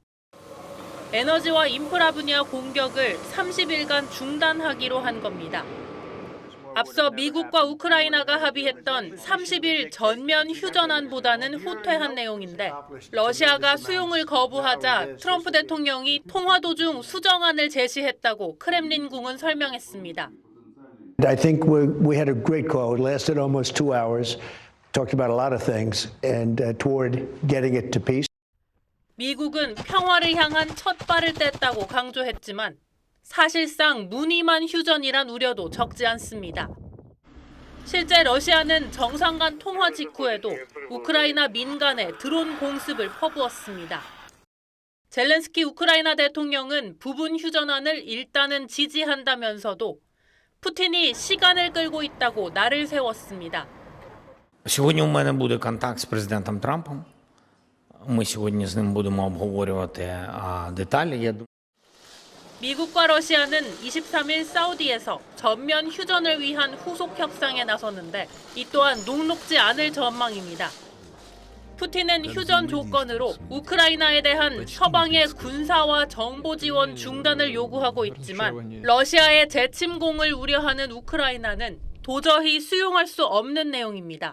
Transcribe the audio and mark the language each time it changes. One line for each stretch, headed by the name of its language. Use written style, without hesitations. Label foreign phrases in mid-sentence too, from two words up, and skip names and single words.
Korean: 에너지와 인프라 분야 공격을 30일간 중단하기로 한 겁니다. 앞서 미국과 우크라이나가 합의했던 30일 전면 휴전안보다는 후퇴한 내용인데 러시아가 수용을 거부하자 트럼프 대통령이 통화 도중 수정안을 제시했다고 크렘린궁은 설명했습니다.
English: I think we had a great call. It lasted almost 2 hours. Talked about a lot of things and toward getting it to peace.
Korean: 미국은 평화를 향한 첫 발을 뗐다고 강조했지만 사실상 무늬만 휴전이란 우려도 적지 않습니다. 실제 러시아는 정상 간 통화 직후에도 우크라이나 민간에 드론 공습을 퍼부었습니다. 젤렌스키 우크라이나 대통령은 부분 휴전안을 일단은 지지한다면서도 푸틴이 시간을 끌고 있다고 날을 세웠습니다.
Ukrainian: Сьогодні у мене буде контакт з президентом Трампом. Ми сьогодні з ним будемо обговорювати деталі. Я думаю.
Korean: 미국과 러시아는 23일 사우디에서 전면 휴전을 위한 후속 협상에 나섰는데 이 또한 녹록지 않을 전망입니다. 푸틴은 휴전 조건으로 우크라이나에 대한 서방의 군사와 정보 지원 중단을 요구하고 있지만 러시아의 재침공을 우려하는 우크라이나는 도저히 수용할 수 없는 내용입니다.